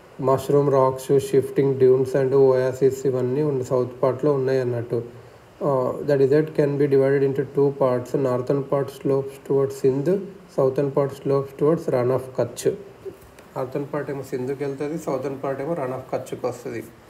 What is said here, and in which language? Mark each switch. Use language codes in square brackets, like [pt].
[te] Mushroom racks, shifting dunes and Oasis ఇవన్నీ south పార్ట్లో ఉన్నాయి అన్నట్టు. [en] The desert can be divided into two parts. Northern part slopes towards Sindh, southern part slopes towards Rann of Kutch. [te] Northern part ఏమో సింధుకి వెళ్తుంది, southern part ఏమో run of కచ్కి వస్తుంది.